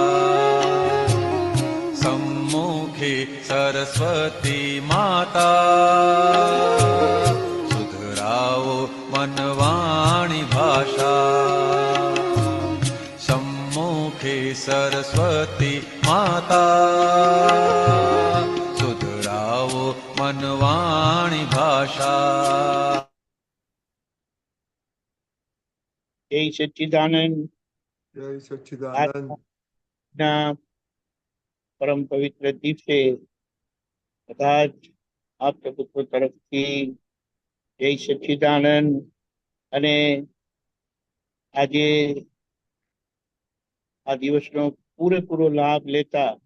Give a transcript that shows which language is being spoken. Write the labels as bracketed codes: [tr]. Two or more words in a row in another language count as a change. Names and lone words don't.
[gu] સમ્મુખે સરસ્વતી માતા સુધરાવો મનવાણી ભાષા સમ્મુખે સરસ્વતી માતા સુધરાવો મનવાણી ભાષા। જય સચ્ચિદાનંદ। જય સચ્ચિદાનંદ। આજના પરમ પવિત્ર દિવસે બધા જ આપ પ્રભુત્વ તરફથી જય સચ્ચિદાનંદ અને આજે આ દિવસનો પૂરેપૂરો લાભ લેતા